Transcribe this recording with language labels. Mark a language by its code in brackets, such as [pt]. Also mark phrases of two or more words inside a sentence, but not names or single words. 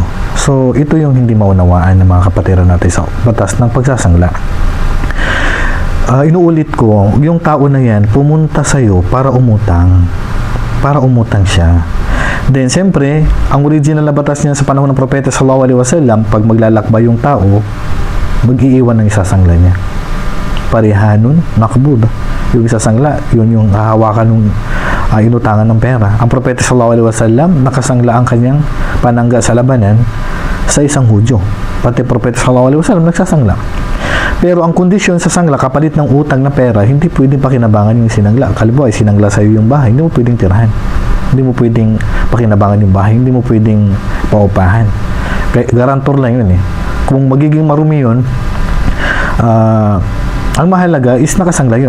[tl] So, ito yung hindi maunawaan ng mga kapatiran natin sa batas ng pagsasangla. Inuulit ko, yung tao na yan, pumunta sa'yo para umutang. Para umutang siya. Then, siyempre, ang original na batas niya sa panahon ng Propeta [ar] صلى الله عليه وسلم, [tl] pag maglalakbay yung tao, mag-iiwan ng isasangla niya. [ar] فرهان مقبوضة. [tl] Yung isasangla, yun yung hahawakan ng inutangan ng pera. Ang Propeta [ar] صلى الله عليه وسلم, [tl] nakasangla ang kanyang panangga sa labanan sa isang Hudyo. Pati Propeta [ar] صلى الله عليه وسلم [tl] nagsasangla. Pero ang kondisyon sa sangla, kapalit ng utang na pera, hindi pwedeng pakinabangan yung sinangla. Kalibawa, sinangla sa'yo yung bahay, hindi mo pwedeng tirahan. Hindi mo pwedeng pakinabangan yung bahay, hindi mo pwedeng paupahan. Garantor lang yun eh. Kung magiging marumi yun, ang mahalaga is nakasangla yun.